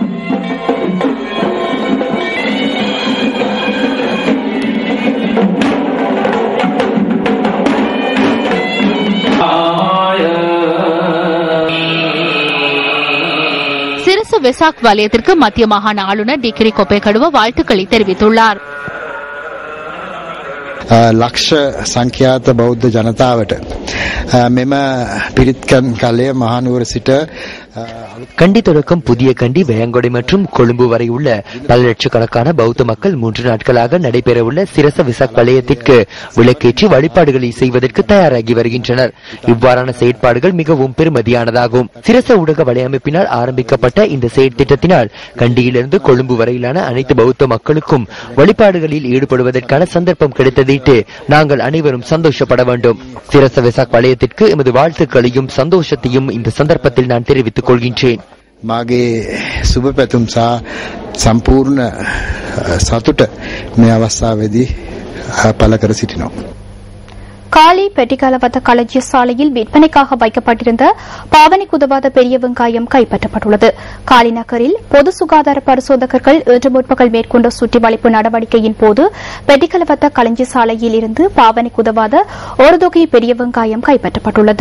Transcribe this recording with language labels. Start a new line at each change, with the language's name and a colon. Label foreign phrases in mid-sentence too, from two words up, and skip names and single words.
Tamil: சிரச வெசாக் வலயத்திற்கு மத்திய மாகாண ஆளுநர் டிகிரி கொப்பேகடுவ வாழ்த்துக்களை தெரிவித்துள்ளார்.
Sinhala: ලක්ෂ සංඛ්‍යාත බෞද්ධ ජනතාවට මෙම පිරිත්කම් කලය මහනුවර සිට
Tamil: கண்டி தொடக்கம் புதிய கண்டி, வேங்கொடை மற்றும் கொழும்பு வரை உள்ள பல லட்சக்கணக்கான பௌத்த மக்கள் 3 நாட்களாக நடைபெறவுள்ள சிரச வெசாக் வலயத்திற்கு விளக்கேற்றி வழிபாடுகளை செய்வதற்கு தயாராகி வருகின்றனர். இவ்வாறான செயற்பாடுகள் மிகவும் பெருமதியானதாகும். சிரச ஊடக வலையமைப்பினால் ஆரம்பிக்கப்பட்ட இந்த செயற்திட்டத்தினால் கண்டியிலிருந்து கொழும்பு வரையிலான அனைத்து பௌத்த மக்களுக்கும் வழிபாடுகளில் ஈடுபடுவதற்கான சந்தர்ப்பம் கிடைத்ததிட்டு நாங்கள் அனைவரும் சந்தோஷப்பட வேண்டும். சிரச வெசாக் வலயத்திற்கு எமது வாழ்த்துக்களையும் சந்தோஷத்தையும் இந்த சந்தர்ப்பத்தில் நான் தெரிவித்துக் கொள்கின்றேன்.
Sinhala: මාගේ සුබ පැතුම් සහ සම්පූර්ණ සතුට මේ අවස්ථාවේදී පළ කර සිටිනවා.
Tamil: காலி பெட்டிகலவத்த களஞ்சிய சாலையில் விற்பனைக்காக வைக்கப்பட்டிருந்த பாவனைக்கு உதவாத பெரிய வெங்காயம் கைப்பற்றப்பட்டுள்ளது. காலி நகரில் பொது சுகாதார பரிசோதகர்கள் இன்று முற்பகல் மேற்கொண்ட சுற்றிவளைப்பு நடவடிக்கையின் போது பெட்டிகலவத்த களஞ்சிய சாலையில் இருந்து பாவனைக்கு உதவாத ஒரு தொகை பெரிய வெங்காயம் கைப்பற்றப்பட்டுள்ளது.